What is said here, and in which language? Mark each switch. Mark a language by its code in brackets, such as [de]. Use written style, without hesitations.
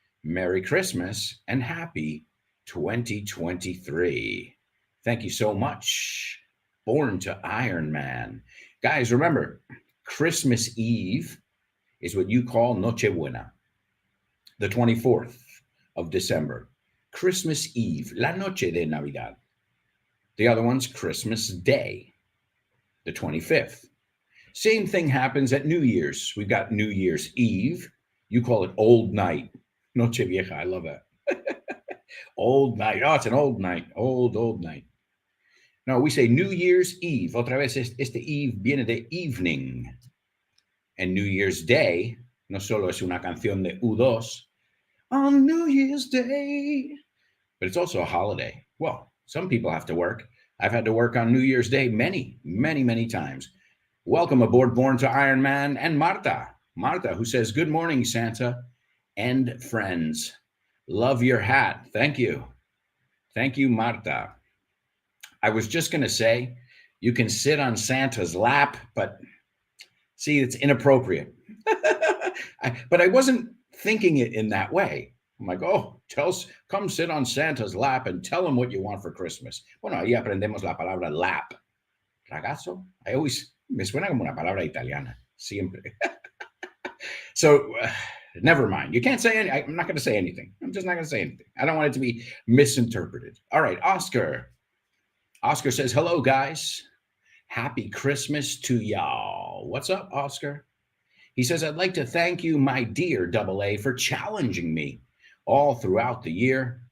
[en] Merry Christmas and happy 2023. Thank you so much. Born to Iron Man. Guys, remember, Christmas Eve is what you call Nochebuena, the 24th of December. [es] Christmas Eve, la noche de Navidad. [en] The other one's Christmas Day, the 25th. Same thing happens at New Year's. We've got New Year's Eve. You call it Old Night. Noche Vieja, I love that. Old night. Oh, it's an old night. Old night. No, we say New Year's Eve. [es] Otra vez, este Eve viene de evening. [en] And New Year's Day, [es] no solo es una canción de U2, [en] on New Year's Day, but it's also a holiday. Well, some people have to work. I've had to work on New Year's Day many, many, many times. Welcome aboard Born to Iron Man and Marta. Marta, who says, good morning, Santa and friends. Love your hat. Thank you. Thank you, Marta. I was just going to say, you can sit on Santa's lap, but see, it's inappropriate. But I wasn't thinking it in that way. I'm like, oh, come sit on Santa's lap and tell him what you want for Christmas. [es] Bueno, ahí aprendemos la palabra lap. Ragazzo. Me suena como una palabra italiana. Siempre. [en] So, never mind. You can't say anything. I'm not going to say anything. I'm just not going to say anything. I don't want it to be misinterpreted. All right, Oscar. Oscar says, hello, guys. Happy Christmas to y'all. What's up, Oscar? He says, I'd like to thank you, my dear AA, for challenging me all throughout the year.